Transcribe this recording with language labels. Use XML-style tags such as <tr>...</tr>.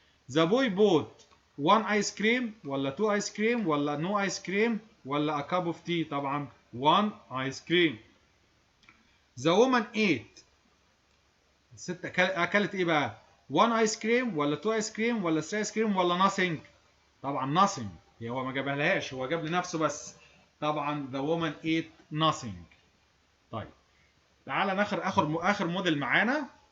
<en>The boy bought one ice cream ولا two ice cream ولا no ice cream ولا a cup of tea؟ طبعا one ice cream. The woman ate.</en> <ar>الست اكلت ايه بقى؟</ar> <en>one ice cream ولا two ice cream ولا three ice cream ولا nothing؟ طبعا nothing.</en> <ar>هو ما جابها لهاش هو جاب لنفسه بس.</ar> <en>طبعا the woman ate nothing.</en> <ar>طيب تعالى اخر موديل معانا.</ar>